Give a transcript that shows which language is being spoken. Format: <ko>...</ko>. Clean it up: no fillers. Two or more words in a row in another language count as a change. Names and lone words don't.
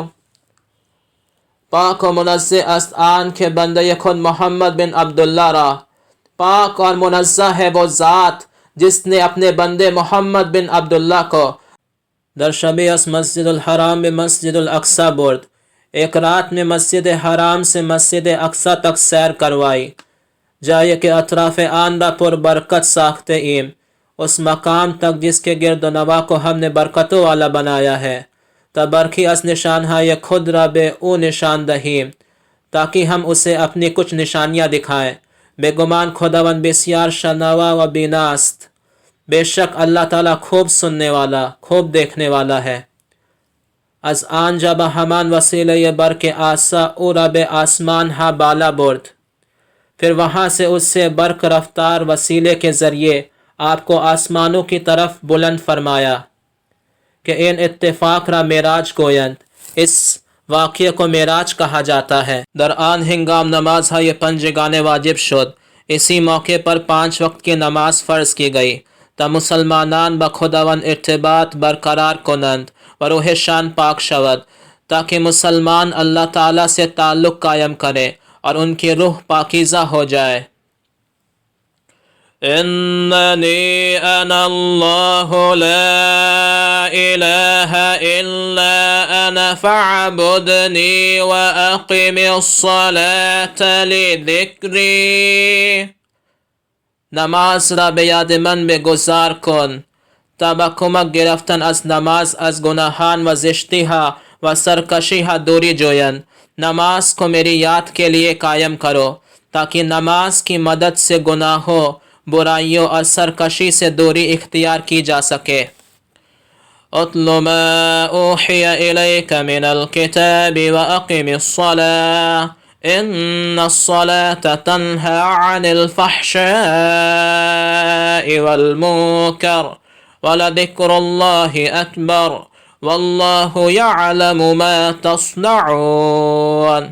<fa>پاک و منزہ است آن کے بندے خود محمد بن عبداللہ را.</fa> <ur>پاک اور منزہ ہے وہ ذات جس نے اپنے بندے محمد بن عبداللہ کو</ur> <fa>در شبی از مسجد الحرام میں مسجد الاقصی برد.</fa> <ur>ایک رات میں مسجد حرام سے مسجد اقصی تک سیر کروائی.</ur> <fa>جائے کہ اطراف آن را پر برکت ساخته ایم،</fa> <ur>اس مقام تک جس کے گرد و نواح کو ہم نے برکتوں والا بنایا ہے</ur> <fa>تا برخی از نشانهای خود را به او نشان دهیم</fa> <ur>تاکہ ہم اسے اپنی کچھ نشانیاں دکھائیں.</ur> <fa>بے گمان خداوند بسیار شنوا و بینا است.</fa> <ur>بے شک اللہ تعالیٰ خوب سننے والا خوب دیکھنے والا ہے.</ur> <fa>از آنجا به همان وسیله برق آسا او را به آسمان ها بالا برد.</fa> <ur>پھر وہاں سے اس سے برق رفتار وسیلے کے ذریعے آپ کو آسمانوں کی طرف بلند فرمایا کہ</ur> <fa>این اتفاق را معراج گویند.</fa> <ur>اس واقعے کو معراج کہا جاتا ہے.</ur> <fa>در آن ہنگام نماز های پنجگانه واجب شد.</fa> <ur>اسی موقع پر 5 وقت کی نماز فرض کی گئی</ur> <fa>تا مسلمانان با خداوند ارتباط برقرار کنند و روحشان پاک شود</fa> <ur>تاکہ مسلمان اللہ تعالیٰ سے تعلق قائم کرے اور ان کی روح پاکیزہ ہو جائے.</ur> <ar>اننی انا اللہ لا الہ الا انا فاعبدنی واقم الصلاة لذکری.</ar> <fa>نماز را به یاد من بگزار کن تا با کمک گرفتن از نماز از گناهان و زشتیها و سرکشیها دوری جویند.</fa> <ur>نماز کو میری یاد کے لیے قائم کرو تاکہ نماز کی مدد سے گناہوں، برائیوں اور سرکشی سے دوری اختیار کی جا سکے۔</ur> <ar>اتل ما اوحی الیک من الکتاب واقم الصلاة ان الصلاة تنہى عن الفحشاء والمنکر ولذکر اللہ اکبر واللہ یعلم ما تصنعون۔</ar>